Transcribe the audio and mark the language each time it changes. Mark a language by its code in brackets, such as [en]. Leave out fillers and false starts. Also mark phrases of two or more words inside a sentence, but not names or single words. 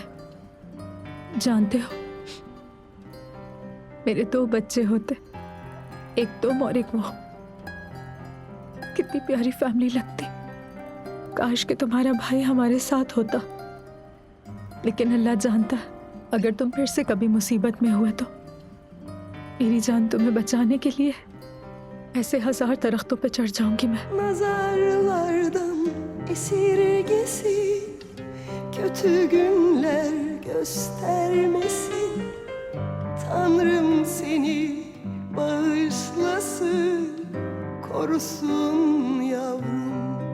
[hi] जानते हो, मेरे 2 बच्चे होते, एक तुम और एक वो, कितनी प्यारी फैमिली लगती। काश कि तुम्हारा भाई हमारे साथ होता, लेकिन अल्लाह जानता है, अगर तुम फिर से कभी मुसीबत में हुए तो मेरी जान तुम्हें बचाने के लिए ऐसे 1000 दरख्तों पे चढ़ जाऊंगी मैं। [tr] Nazarlardan esirgesin, kötü günler göstermesin. Tanrım seni bağışlasın, korusun yavrum.